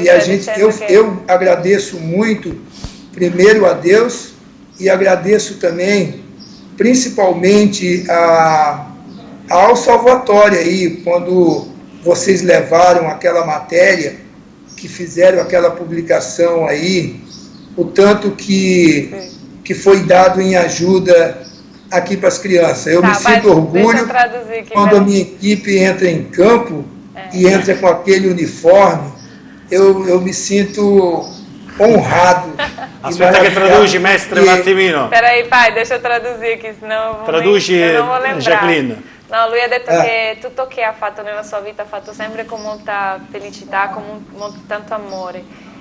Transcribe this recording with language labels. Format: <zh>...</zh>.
<pt>e eu agradeço muito, primeiro a Deus, e agradeço também, principalmente ao Salvatore aí, quando vocês levaram aquela matéria, que fizeram aquela publicação aí, o tanto que foi dado em ajuda aqui para as crianças. Eu me sinto orgulho quando a minha equipe entra em campo e entra com aquele uniforme.</pt> <it>Eu mi sento honrado. Aspetta che traduci, mestre, un attimino.</it> <pt>Peraí, pai, deixa eu traduzir aqui, senão</pt> <it>Traduci,</it> <pt>eu não vou lembrar.</pt> <it>Jacqueline. No, lui ha detto che tutto che ha fatto nella sua vita ha fatto sempre con molta felicità, con tanto amore.</it>